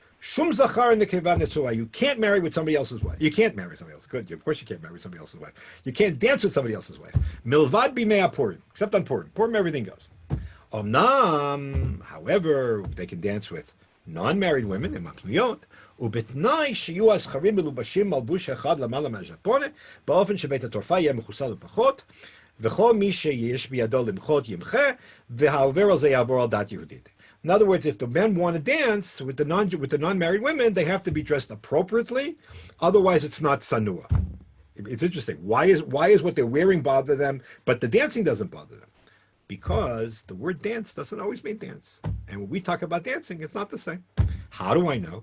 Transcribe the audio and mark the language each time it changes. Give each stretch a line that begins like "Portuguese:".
Hebrew: Shum zachar nekeva netzua.
English: You can't marry with somebody else's wife. You can't marry somebody else. Good. Of course you can't marry somebody else's wife. You can't dance with somebody else's wife.
Hebrew: Milvad bimei Purim,
English: except on Purim. Purim, everything goes. Omnam, however, they can dance with non-married women in Makliyot.
Hebrew: ובתנאי שיהיו הזכרים מלובשים מלבוש אחד למעלה מהז'פונה, באופן שבית התורפה יהיה מכוסה לפחות, וכל מי שיש בידו למחות ימחה, והעובר על זה יעבור על דת יהודית.
English: In other words, if the men want to dance with the non-married women, they have to be dressed appropriately. Otherwise, it's not sanua. It's interesting. Why is what they're wearing bother them, but the dancing doesn't bother them? Because the word dance doesn't always mean dance. And when we talk about dancing, it's not the same. How do I know?